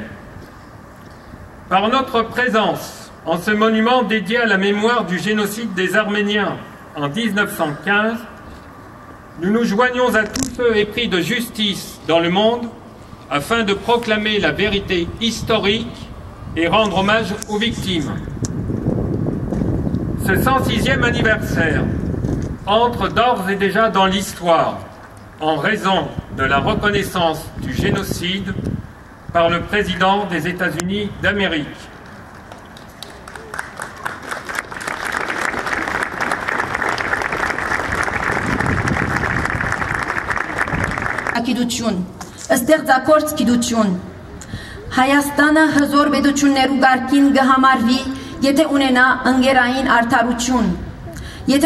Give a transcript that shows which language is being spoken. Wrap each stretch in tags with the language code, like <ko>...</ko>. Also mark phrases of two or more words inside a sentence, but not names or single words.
<fr>Par notre présence en ce monument dédié à la mémoire du génocide des Arméniens en 1915, nous nous joignons à tous ceux épris de justice dans le monde afin de proclamer la vérité historique et rendre hommage aux victimes. Ce 106e anniversaire entre d'ores et déjà dans l'histoire en raison de la reconnaissance du génocide par le président des États-Unis d'Amérique.</fr> <hy>Ստեղծագործ գիտություն Հայաստանը հզոր պետություններու գարկին կհամարվի, եթե ունենա ընկերային արդարություն, եթե</hy>